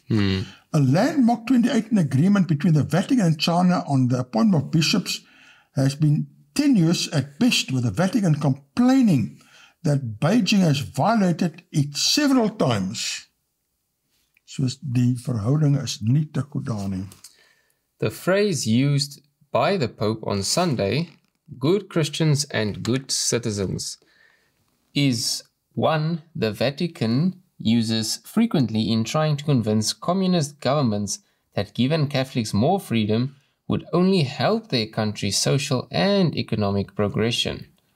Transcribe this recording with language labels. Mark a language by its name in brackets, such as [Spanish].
[English] A landmark 2018 agreement between the Vatican and China on the appointment of bishops has been tenuous at best, with the Vatican complaining that Beijing has violated it several times. [Afrikaans] Soos die verhouding is nie te goed daar nie. [English] The phrase used by the Pope on Sunday, good Christians and good citizens, is one the Vatican uses frequently in trying to convince communist governments that given Catholics more freedom would only help their country's social and economic progression.